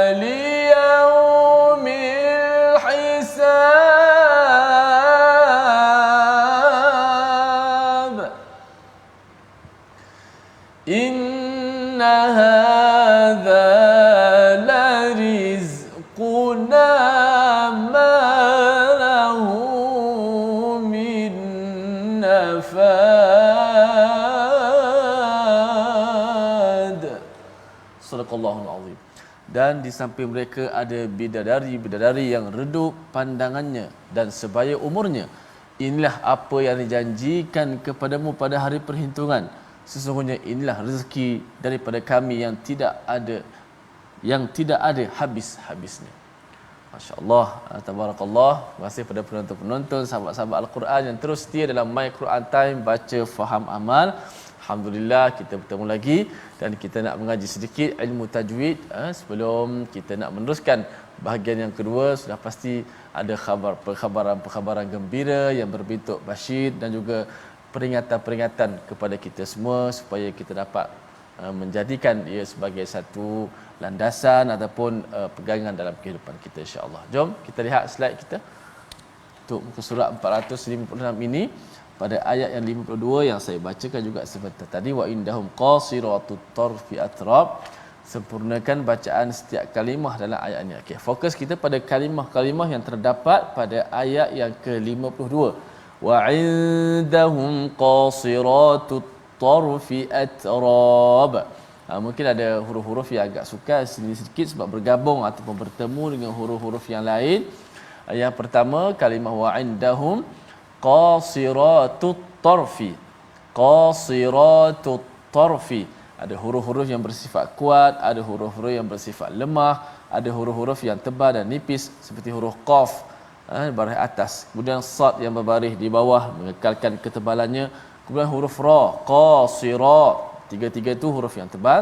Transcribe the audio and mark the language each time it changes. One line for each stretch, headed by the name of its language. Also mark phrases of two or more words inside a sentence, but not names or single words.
Arabic: ليوم الحساب إن هذا لرزقنا ما له من نفاد. صدق الله العظيم.
Malay: Dan di samping mereka ada bidadari yang redup pandangannya dan sebaya umurnya. Inilah apa yang dijanjikan kepadamu pada hari perhitungan. Sesungguhnya inilah rezeki daripada kami yang tidak ada habis-habisnya.
Arabic: ما شاء الله تبارك الله.
Malay: Terima kasih pada penonton-penonton, sahabat-sahabat Al-Quran yang terus setia dalam My Quran Time, baca, faham, amal. Alhamdulillah kita bertemu lagi dan kita nak mengaji sedikit ilmu tajwid. Sebelum kita nak meneruskan bahagian yang kedua, sudah pasti ada perkhabaran gembira yang berbentuk basyir dan juga peringatan-peringatan kepada kita semua supaya kita dapat menjadikan ia sebagai satu landasan ataupun pegangan dalam kehidupan kita, insya-Allah. Jom kita lihat slide kita untuk muka surat 456 ini pada ayat yang 52 yang saya bacakan juga sebentar tadi.
Arabic: وعندهم قاصرات الطرف أتراب.
Malay: Sempurnakan bacaan setiap kalimah dalam ayat ini. Okey, fokus kita pada kalimah-kalimah yang terdapat pada ayat yang ke-52.
Arabic: وعندهم قاصرات الطرف أتراب.
Malay: Mungkin ada huruf-huruf yang agak sukar sedikit sebab bergabung ataupun bertemu dengan huruf-huruf yang lain. Yang pertama kalimah
Arabic: وعندهم قاصرات الطرف. قاصرات الطرف.
Malay: Ada huruf-huruf yang bersifat kuat, ada huruf-huruf yang bersifat lemah, ada huruf-huruf yang tebal dan nipis seperti huruf qaf baris atas, kemudian sad yang berbaris di bawah mengekalkan ketebalannya, kemudian huruf ra qasira, tiga-tiga itu huruf yang tebal.